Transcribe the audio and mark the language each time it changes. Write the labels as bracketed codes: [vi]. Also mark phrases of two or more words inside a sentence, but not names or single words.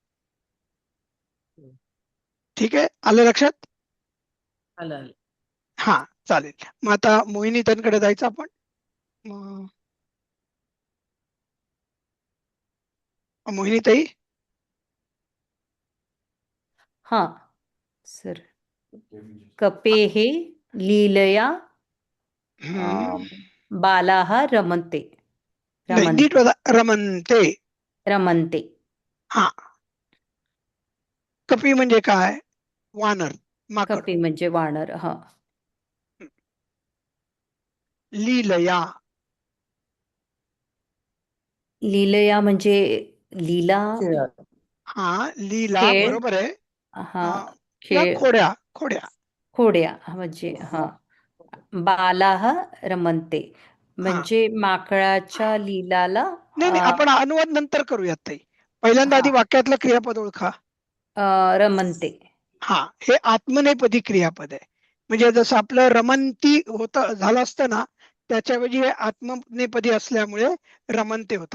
[mr] ठीक आहे, आलं लक्षात? आलं. हा, चालेल. मग आता मोहिनीताईंकडे जायचं आपण. मोहिनीताई. हा सर. [sa] कपेः लीलया बालाः रमन्ते [mr] नाही, नीट बघा, रमन्ते. रमन्ते. हा, कपी म्हणजे काय? वानर, माकड. कपी म्हणजे वानर. हा. लीलया. लीलया म्हणजे लीला. हा, लीला, खेळ. बरोबर आहे. हा, किंवा खेळ. खोड्या खोड्या. खोड्या म्हणजे हा. [sa] बालाः रमन्ते [mr] म्हणजे माकडाच्या लीलाला नाही, आपण अनुवाद नंतर करूयात ताई. पहिल्यांदा आधी वाक्यातलं क्रियापद ओळखा. रमन्ते. हा, हे आत्मनेपदी क्रियापद आहे. म्हणजे जसं आपलं रमंती होत झालं असतं ना, त्याच्याऐवजी हे आत्मनेपदी असल्यामुळे रमन्ते होतं.